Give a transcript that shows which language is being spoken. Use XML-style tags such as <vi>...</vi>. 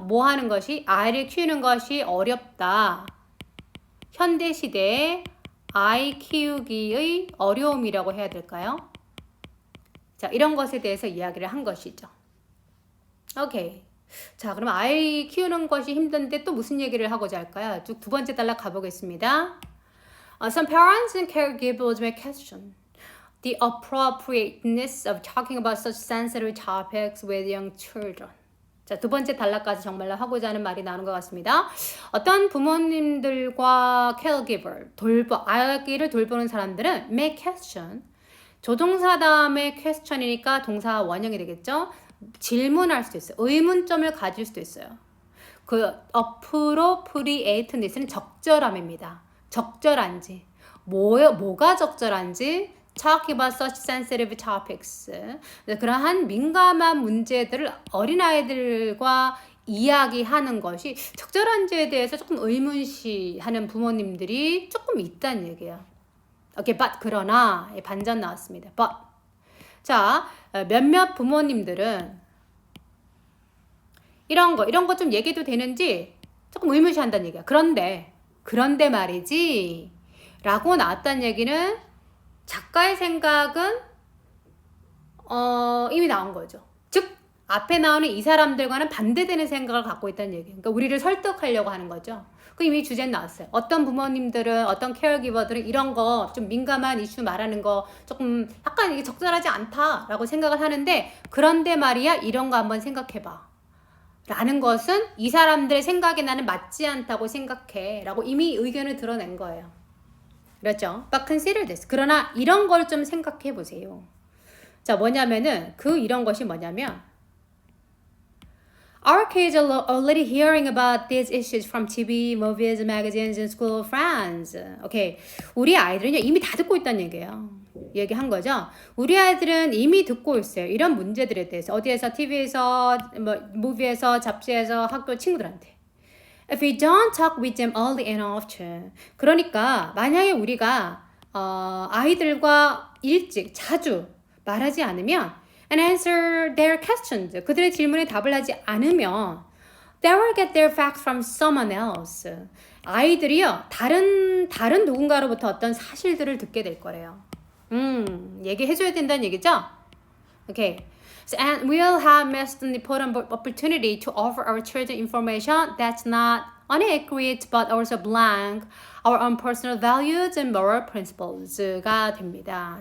<ko>뭐 하는 것이 아이를 키우는 것이 어렵다. 현대 시대에 아이 키우기의 어려움이라고 해야 될까요? 자, 이런 것에 대해서 이야기를 한 것이죠. 오케이. 자, 그럼 아이 키우는 것이 힘든데 또 무슨 얘기를 하고자 할까요? 쭉 두 번째 단락 가보겠습니다.</ko> <en>Some parents and caregivers may question the appropriateness of talking about such sensitive topics with young children.</en> <ko>자, 두 번째 단락까지 정말로 하고자 하는 말이 나오는 것 같습니다. 어떤 부모님들과 caregiver, 아기를 돌보는 사람들은</ko> <en>may question,</en> <ko>조동사 다음에 question이니까 동사 원형이 되겠죠? 질문할 수도 있어요. 의문점을 가질 수도 있어요. 그 appropriateness는 적절함입니다. 적절한지, 뭐가 적절한지,</ko> <en>talk about such sensitive topics.</en> <ko>그러한 민감한 문제들을 어린아이들과 이야기하는 것이 적절한지에 대해서 조금 의문시하는 부모님들이 조금 있다는 얘기예요. 오케이, but 그러나 반전 나왔습니다. but 자, 몇몇 부모님들은 이런 거 좀 얘기해도 되는지 조금 의문시한다는 얘기야. 그런데 말이지 라고 나왔다는 얘기는 작가의 생각은 이미 나온 거죠. 즉 앞에 나오는 이 사람들과는 반대되는 생각을 갖고 있다는 얘기예요. 그러니까 우리를 설득하려고 하는 거죠. 그 이미 주제는 나왔어요. 어떤 부모님들은, 어떤 케어기버들은 이런 거 좀 민감한 이슈 말하는 거 조금 약간 이게 적절하지 않다라고 생각을 하는데, 그런데 말이야 이런 거 한번 생각해봐 라는 것은 이 사람들의 생각에 나는 맞지 않다고 생각해 라고 이미 의견을 드러낸 거예요. 그렇죠?</ko> <en>But consider this.</en> <ko>그러나 이런 걸 좀 생각해 보세요. 자, 뭐냐면은 이런 것이 뭐냐면</ko> <en>Our kids are already hearing about these issues from TV, movies, magazines, and school friends.</en> <ko>오케이. 우리 아이들은요, 이미 다 듣고 있다는 얘기예요. 얘기한 거죠. 우리 아이들은 이미 듣고 있어요. 이런 문제들에 대해서. 어디에서, TV에서, 무비에서, 잡지에서, 학교 친구들한테.</ko> <en>If we don't talk with them early and often.</en> <ko>그러니까, 만약에 우리가, 아이들과 일찍, 자주 말하지 않으면,</ko> <en>and answer their questions.</en> <ko>그들의 질문에 답을 하지 않으면</ko> <en>they will get their facts from someone else.</en> <ko>아이들이요, 다른 누군가로부터 어떤 사실들을 듣게 될 거래요. 얘기해줘야 된다는 얘기죠?</ko> <en>Okay. So, and we'll have missed an important opportunity to offer our children information that's not inaccurate but also blank our own personal values and moral principles</en> <ko>가 됩니다.</ko>